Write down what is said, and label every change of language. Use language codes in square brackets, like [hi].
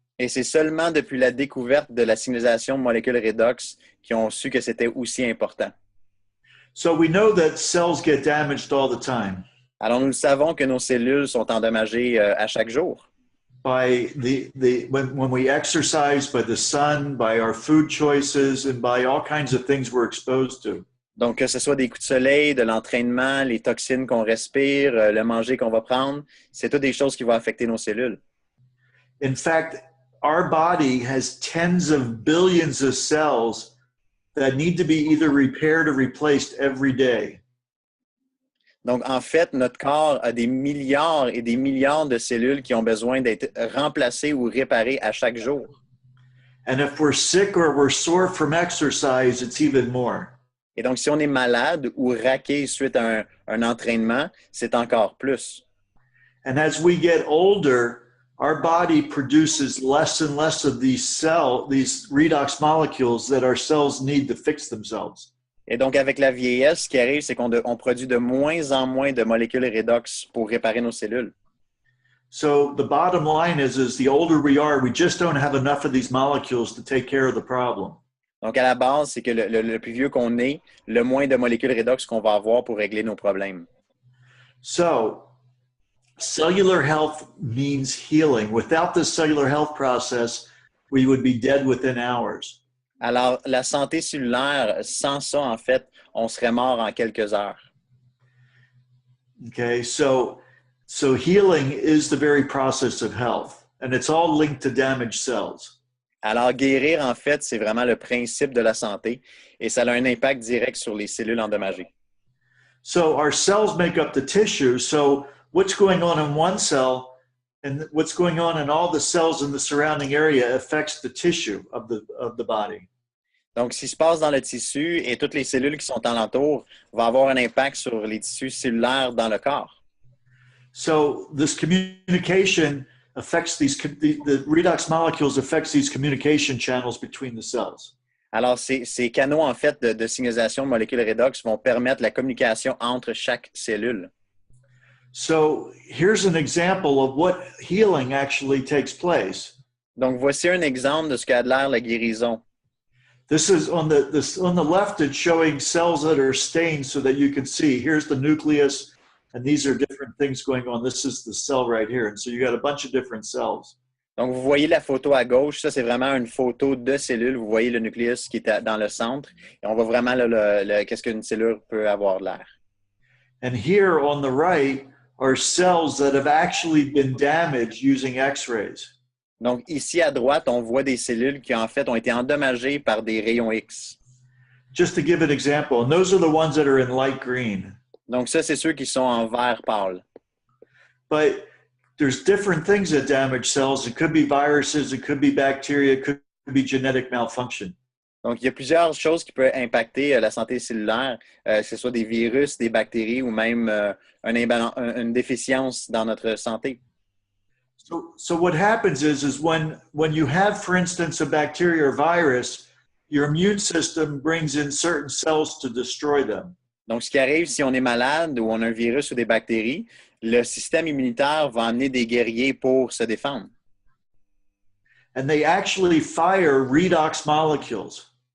[fr] Et c'est seulement depuis la découverte de la signalisation molécule redox qu'ils ont su que c'était aussi important. [en] So we know that cells get damaged all the time. [fr] Alors, nous le savons que nos cellules sont endommagées à chaque jour. [en] By when we exercise, by the sun, by our food choices, and by all kinds of things we're exposed to. [fr] Donc, que ce soit des coups de soleil, de l'entraînement, les toxines qu'on respire, le manger qu'on va prendre, c'est toutes des choses qui vont affecter nos cellules. [en] In fact, our body has tens of billions of cells that need to be either repaired or replaced every day. [fr] Donc, en fait, notre corps a des milliards et des milliards de cellules qui ont besoin d'être remplacées ou réparées à chaque jour. [en] And if we're sick or we're sore from exercise, it's even more. [fr] Et donc, si on est malade ou raqué suite à un entraînement, c'est encore plus. [en] And as we get older, our body produces less and less of these redox molecules that our cells need to fix themselves. [fr] Et donc, avec la vieillesse, ce qui arrive, c'est qu'on produit de moins en moins de molécules redox pour réparer nos cellules. [en] So the bottom line is the older we are, we just don't have enough of these molecules to take care of the problem. [fr] Donc, à la base, c'est que le plus vieux qu'on est, le moins de molécules redox qu'on va avoir pour régler nos problèmes. [en] So, cellular health means healing. Without this cellular health process, we would be dead within hours. [fr] Alors, la santé cellulaire, sans ça, en fait, on serait mort en quelques heures. [en] Okay, so healing is the very process of health, and it's all linked to damaged cells. [fr] Alors, guérir, en fait, c'est vraiment le principe de la santé et ça a un impact direct sur les cellules endommagées. [en] So our cells make up the tissue. So what's going on in one cell and what's going on in all the cells in the surrounding area affects the tissue of the body. [fr] Donc, ce qui se passe dans le tissu et toutes les cellules qui sont alentour va avoir un impact sur les tissus cellulaires dans le corps. [en] So this communication affects the redox molecules affects these communication channels between the cells. [fr] Alors, ces canaux, en fait, de signalisation de molécules redox vont permettre la communication entre chaque cellule. [en] So here's an example of what healing actually takes place. [fr] Donc, voici un exemple de ce qu'a l'air la guérison. [en] This is on the left, it's showing cells that are stained so that you can see. Here's the nucleus, and these are different things going on. This is the cell right here. And so you got a bunch of different cells. [fr] Donc, vous voyez la photo à gauche. Ça, c'est vraiment une photo de cellules. Vous voyez le nucléus qui est dans le centre. Et on voit vraiment qu'est-ce qu'une cellule peut avoir de l'air. [en] And here on the right are cells that have actually been damaged using X-rays. [fr] Donc, ici à droite, on voit des cellules qui, en fait, ont été endommagées par des rayons X. [en] Just to give an example, and those are the ones that are in light green. [fr] Donc, ça, c'est ceux qui sont en vert pâle. [en] But there's different things that damage cells. It could be viruses, it could be bacteria, it could be genetic malfunction. [fr] Donc, il y a plusieurs choses qui peuvent impacter la santé cellulaire, que ce soit des virus, des bactéries ou même une déficience dans notre santé. [en] So what happens is when you have, for instance, a bacteria or virus, your immune system brings in certain cells to destroy them. [fr] Donc, ce qui arrive si on est malade ou on a un virus ou des bactéries, le système immunitaire va amener des guerriers pour se défendre. [en] And they actually fire redox molecules.